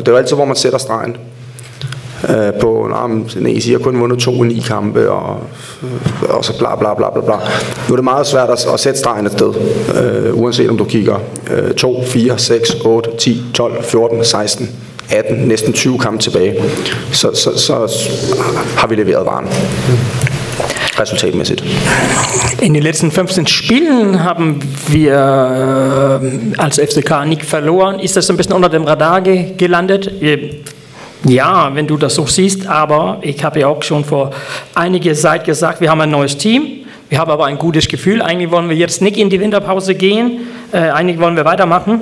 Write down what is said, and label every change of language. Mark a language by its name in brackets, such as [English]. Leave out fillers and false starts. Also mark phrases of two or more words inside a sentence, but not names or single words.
[Danish] Det er jo altid, hvor man sætter stregen. I har kun vundet 2 i 9 kampe og så bla bla bla bla bla. Nu er det meget svært at sætte stregen et sted, uanset om du kigger 2, 4, 6, 8, 10, 12, 14, 16, 18, næsten 20 kampe tilbage. Så har vi leveret varen. Resultatmäßig. [German] In den letzten 15 Spielen haben wir als FCK nicht verloren. Ist das ein bisschen unter dem Radar gelandet? Ja, wenn du das so siehst, aber ich habe ja auch schon vor einiger Zeit gesagt, wir haben ein neues Team, wir haben aber ein gutes Gefühl, eigentlich wollen wir jetzt nicht in die Winterpause gehen, eigentlich wollen wir weitermachen.